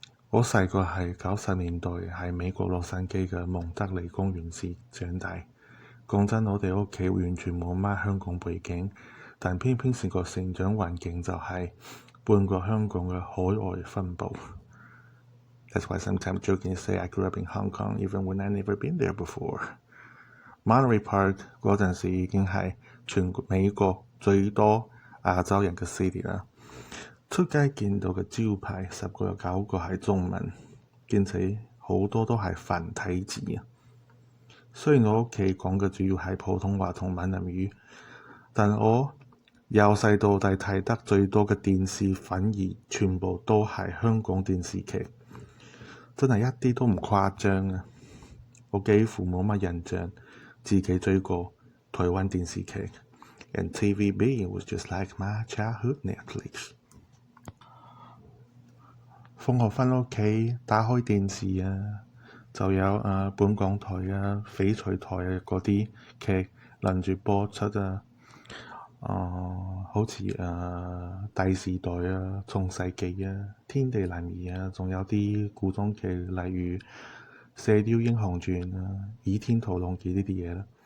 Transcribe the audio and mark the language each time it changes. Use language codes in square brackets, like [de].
[yue] 我細個係90年代喺美國洛杉磯嘅蒙德利公園市長大。講真，我哋屋企完全冇乜香港背景，但偏偏成個成長環境就係半個香港嘅海外分佈。 [en] That's why sometimes jokingly say I grew up in Hong Kong, even when I never been there before. [yue] Monterey Park 嗰陣時已經係全美國最多亞洲人嘅 city 啦。出街見到嘅招牌10個有9個係中文，兼且好多都係繁體字啊。雖然我屋企講嘅主要係普通話同閩南語，但我由細到大睇得最多嘅電視反而全部都係香港電視劇，真係一啲都唔誇張啊！我幾乎冇乜印象自己追過台灣電視劇 ， [en] and TVB was just like my childhood Netflix。 [yue] 放學返屋企打開電視啊，就有本港台啊、翡翠台啊嗰啲劇輪住播出啊。好似大時代啊、創世紀啊、天地男兒啊，仲有啲古裝劇，例如《射雕英雄傳》啊、《倚天屠龍記》呢啲嘢啦。